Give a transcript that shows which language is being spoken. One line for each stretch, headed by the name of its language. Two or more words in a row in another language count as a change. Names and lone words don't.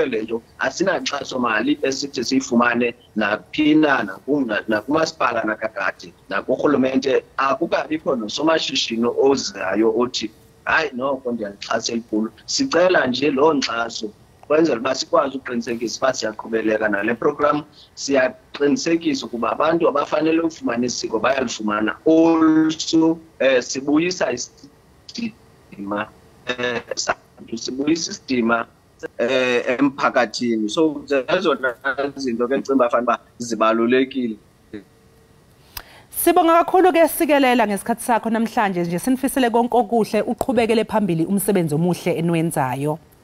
Xhosa: lento asinankxaso mali esithi siyifumane naphina nakumasipala nakakade nakurhulumente akukabikho nosomashishini ozayo othi hayi noko ndiyalixhasa elikhulu sicela nje loo nkxaso kwenzela uba sikwazi uqinisekisa uba siyaqhubeleka nale program siyaqinisekisa ukuba abantu abafanele ukufumana isiko bayalifumana also sibuyisa isidima sibuyisa isidima emphakathini. So zezona izinto ke ngicimba fanele zibalulekile.
Zulu: Sibonga kakhulu ke sikelela ngesikhathi sakho namhlanje nje sinifisele konke okuhle uqhubekele phambili umsebenzi omuhle enwenzayo.